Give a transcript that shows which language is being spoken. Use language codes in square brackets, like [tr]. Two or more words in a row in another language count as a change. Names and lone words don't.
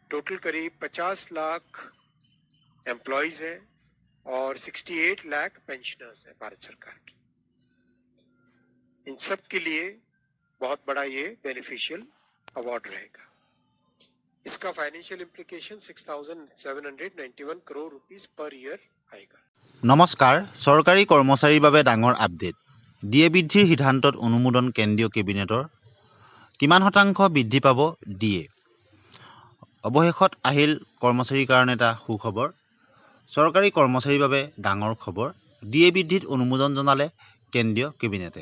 [hi] टोटल करीब 50 लाख एम्प्लॉयज हैं और 68 लाख पेंशनर्स हैं भारत सरकार की। इन सब के लिए बहुत बड़ा ये [en] beneficial award [hi] रहेगा। इसका [en] financial implication [hi] 6,791 करोड़ [en] rupees per year [hi] आएगा। [as] নমস্কাৰ। চৰকাৰী কৰ্মচাৰীৰ বাবে ডাঙৰ আপডেট। ডিএ বৃদ্ধিৰ সিদ্ধান্তত অনুমোদন কেন্দ্ৰীয় কেবিনেটৰ। কিমান শতাংশ বৃদ্ধি পাব ডিএ? অৱশেষত আহিল কৰ্মচাৰীৰ কাৰণে এটা সুখবৰ। চৰকাৰী কৰ্মচাৰীৰ বাবে ডাঙৰ খবৰ। ডিএ বৃদ্ধিত অনুমোদন জনালে কেন্দ্ৰীয় কেবিনেটে।